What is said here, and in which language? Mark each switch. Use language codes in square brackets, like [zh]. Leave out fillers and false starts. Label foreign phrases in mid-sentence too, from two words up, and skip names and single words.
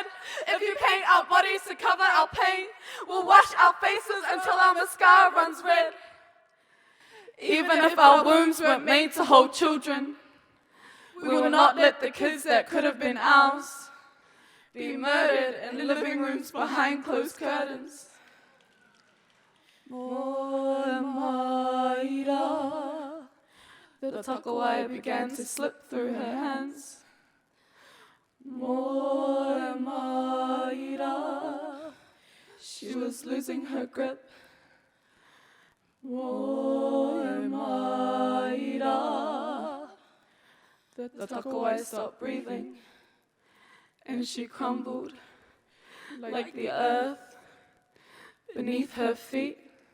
[en] If you paint our bodies to cover our pain, we'll wash our faces until our mascara runs red. Even if our wombs weren't made to hold children, we will not let the kids that could have been ours be murdered in living rooms behind closed curtains. [mi] Moe maira. [en] The takawai began to slip through her hands. [mi] Moe maira. [en] She was losing her grip. [mi] Moe maira. [en] The takawai stopped breathing, and she crumbled like the earth beneath her feet.